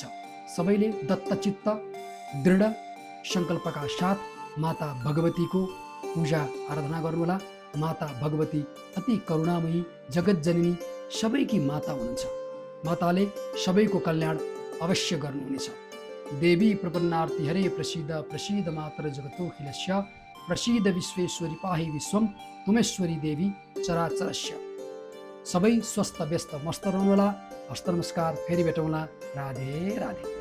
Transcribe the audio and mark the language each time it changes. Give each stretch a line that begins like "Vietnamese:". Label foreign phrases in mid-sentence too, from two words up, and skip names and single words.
Nepali: सबैले दत्तचित्त दृढ सङ्कल्पका साथ माता भगवतीको पूजा आराधना गर्नुहोला। माता भगवती अति करुणामयी जगतजननी सबैकी माता हुनुहुन्छ। माताले सबैको कल्याण अवश्य गर्नुहुनेछ।
Sanskrit: देवी प्रपन्नार्ति हरे प्रसीद प्रसीद मातर जगतोऽखिलस्य प्रसीद विश्वेश्वरी पाहि विश्वम तुमेश्वरी देवी चराचरस्य।
Nepali: सबै स्वस्थ व्यस्त मस्त रहनुहोला। हस्त नमस्कार, फेरि भेटौँला। राधे राधे।